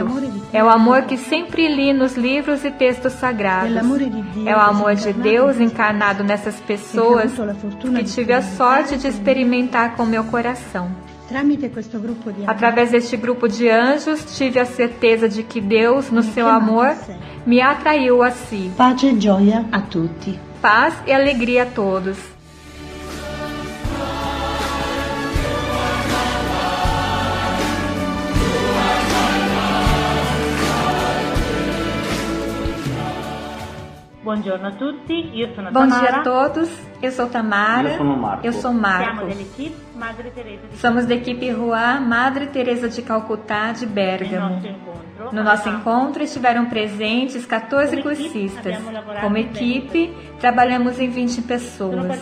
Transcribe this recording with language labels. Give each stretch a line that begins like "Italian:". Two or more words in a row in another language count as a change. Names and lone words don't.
Portuguese: É o amor que sempre li nos livros e textos sagrados. É o amor de Deus encarnado nessas pessoas que tive a sorte de experimentar com meu coração. Através deste grupo de anjos, tive a certeza de que Deus, no seu amor, me atraiu a si.
Italian: Pace e gioia a tutti.
Portuguese: Paz e alegria a todos.
Italian: Buongiorno a tutti, io sono
Portuguese: Bom
Italian: Tamara.
Portuguese: dia a todos, eu sou Tamara. Eu sou Marco.
Italian: Siamo dell'equipe Madre Teresa di
Portuguese: Somos da equipe Rua Madre Teresa de Calcutá, de Bérgamo. No nosso encontro estiveram presentes 14 cursistas. Como equipe, trabalhamos em 20 pessoas.